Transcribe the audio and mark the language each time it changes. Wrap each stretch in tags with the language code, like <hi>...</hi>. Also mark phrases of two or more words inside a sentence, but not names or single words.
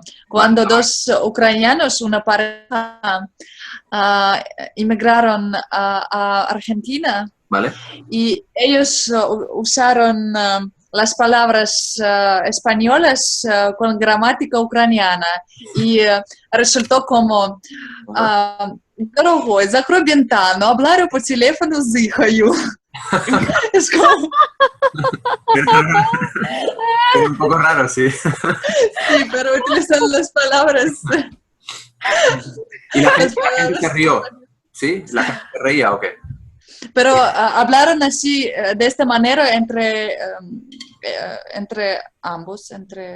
<es>Cuando 2 ucranianos, una pareja, inmigraron a Argentina, ¿vale? Y ellos usaron las palabras españolas con gramática ucraniana y resultó como</es> <ru>«Дорогой, закрой вентану,</ru> <es>hablar</es> <ru>по телефону с Ихою».</ru> <es>Es como... Es un poco raro, sí. Sí, pero utilizan las palabras. ¿Y la gente se rió? ¿Sí? ¿La gente se reía o qué? Pero hablaron así, de esta manera, entre ambos, entre</es>